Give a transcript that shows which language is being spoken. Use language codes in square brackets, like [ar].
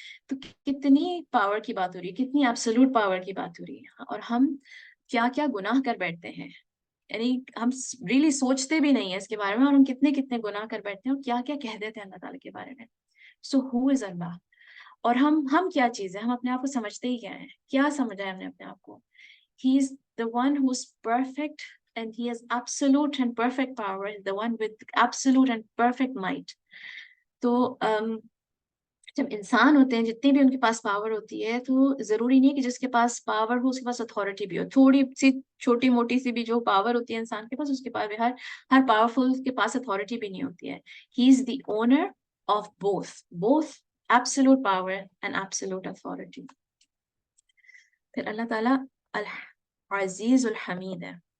[ur] تو کتنی پاور کی بات ہو رہی ہے, کتنی ایبسولوٹ پاور کی بات ہو رہی ہے, اور ہم کیا کیا گناہ کر بیٹھتے ہیں, یعنی ہم ریلی سوچتے بھی نہیں ہیں اس کے بارے میں, اور ہم کتنے کتنے گناہ کر بیٹھتے ہیں اور کیا کیا کہہ دیتے ہیں اللہ تعالیٰ کے بارے میں. [en] So who is Allah. [ur] اور ہم کیا چیز ہے, ہم اپنے آپ کو سمجھتے ہی کیا ہیں, کیا سمجھا ہے ہم نے اپنے آپ کو. [en] He is the one who is perfect and he has absolute and perfect power, the one with absolute and perfect might. تو [ur] جب انسان ہوتے ہیں جتنی بھی ان کے پاس پاور ہوتی ہے تو ضروری نہیں ہے کہ جس کے پاس پاور ہو اس کے پاس اتھارٹی بھی ہو. تھوڑی سی چھوٹی موٹی سی بھی جو پاور ہوتی ہے انسان کے پاس اس کے پاس بھی ہر پاورفل کے پاس اتھارٹی بھی نہیں ہوتی ہے. [en] He is the owner of both absolute power and absolute authority. [ur] پھر اللہ تعالیٰ العزیز الحمید ہے.